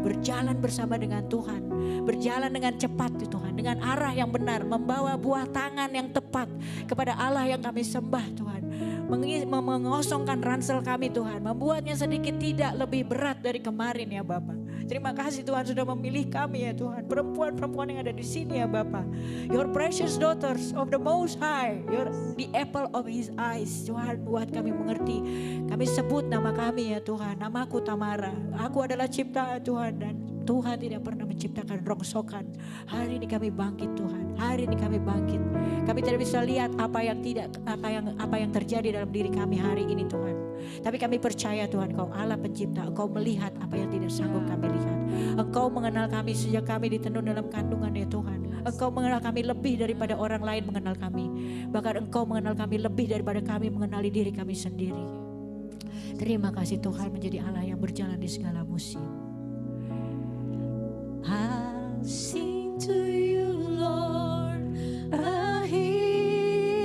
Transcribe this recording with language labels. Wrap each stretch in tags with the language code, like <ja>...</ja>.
<id>Berjalan bersama dengan Tuhan. Berjalan dengan cepat Tuhan. Dengan arah yang benar. Membawa buah tangan yang tepat kepada Allah yang kami sembah Tuhan. Mengosongkan ransel kami Tuhan. Membuatnya sedikit tidak lebih berat dari kemarin ya Bapak. Terima kasih Tuhan sudah memilih kami ya Tuhan. Perempuan-perempuan yang ada di sini ya Bapak.</id> <en>Your precious daughters of the Most High. You're the apple of His eyes.</en> <id>Tuhan buat kami mengerti. Kami sebut nama kami ya Tuhan. Namaku Tamara. Aku adalah ciptaan Tuhan dan Tuhan tidak pernah menciptakan rongsokan. Hari ini kami bangkit Tuhan. Hari ini kami bangkit. Kami tidak bisa lihat apa yang terjadi dalam diri kami hari ini Tuhan. Tapi kami percaya Tuhan, Engkau Allah pencipta. Engkau melihat apa yang tidak sanggup kami lihat. Engkau mengenal kami sejak kami ditenun dalam kandungan ya Tuhan. Engkau mengenal kami lebih daripada orang lain mengenal kami. Bahkan Engkau mengenal kami lebih daripada kami mengenali diri kami sendiri. Terima kasih Tuhan menjadi Allah yang berjalan di segala musim.</id> <en>I'll sing to you, Lord, a hymn</en>